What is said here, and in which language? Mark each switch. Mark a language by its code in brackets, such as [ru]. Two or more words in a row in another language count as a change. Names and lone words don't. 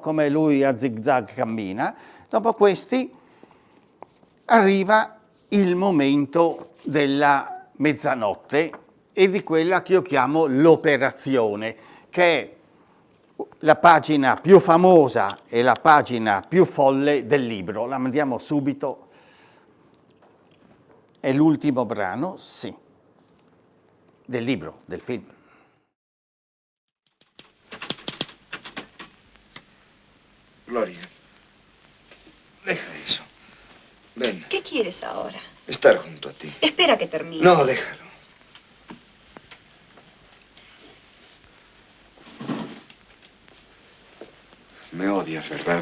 [it] Come lui a zig-zag cammina, dopo questi arriva il momento della mezzanotte e di quella che io chiamo l'operazione, che è la pagina più famosa e la pagina più folle del libro. La mandiamo subito. È l'ultimo brano, sì, del libro, del film. [es] Gloria, deja eso. Ven, ¿Qué quieres ahora? estar junto a ti. Espera que termine. No, déjalo. Me odias, ¿verdad?